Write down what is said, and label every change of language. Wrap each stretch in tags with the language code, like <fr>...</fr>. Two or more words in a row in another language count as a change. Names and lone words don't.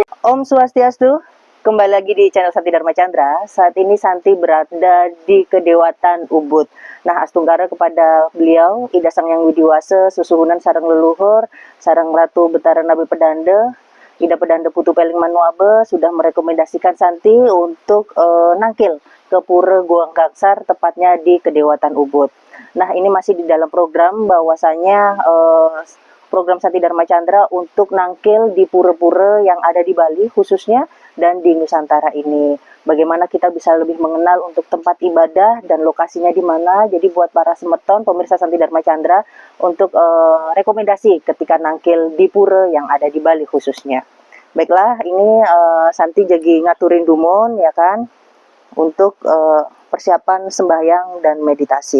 <ban>Om Swastiastu,</ban> <id>kembali lagi di channel Santi Dharma Chandra. Saat ini Santi berada di Kedewatan Ubud. Nah, astunggara kepada beliau, Ida Sang Yang Widiwase,</id> <ban>susuhunan sareng leluhur,</ban> <id>sareng Ratu Betara Nabi Pedanda, Ida Pedanda Putu Peling Manuabe sudah merekomendasikan Santi untuk nangkil ke Pura Goang Gangsar, tepatnya di Kedewatan Ubud. Nah, ini masih di dalam program bahwasanya program Santi Dharma Chandra untuk nangkil di pura-pura yang ada di Bali khususnya dan di Nusantara ini. Bagaimana kita bisa lebih mengenal untuk tempat ibadah dan lokasinya di mana. Jadi buat para semeton pemirsa Santi Dharma Chandra untuk rekomendasi ketika nangkil di pura yang ada di Bali khususnya. Baiklah, ini Santi jadi</id> <ban>ngaturin dumon</ban> <id>ya kan untuk persiapan sembahyang dan meditasi.</id>